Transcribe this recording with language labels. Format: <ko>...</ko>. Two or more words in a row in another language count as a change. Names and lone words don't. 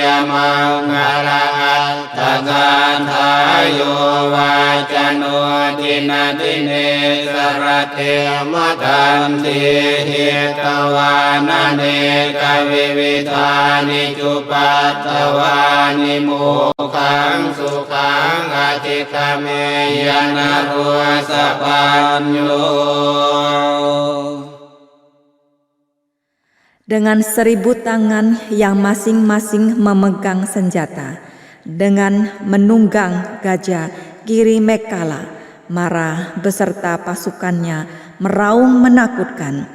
<pi>มังคลาตกาทายโยวาจโนทินาทิเนสรเทมทันติหิตวานาเนกวิวิธานิจุปัตตวานิโมขังสุขังอธิคเมยนะรุสปัญโย</pi> <id>Dengan 1000 tangan yang masing-masing memegang senjata, dengan menunggang gajah kiri Mekala, Mara beserta pasukannya meraung menakutkan.</id>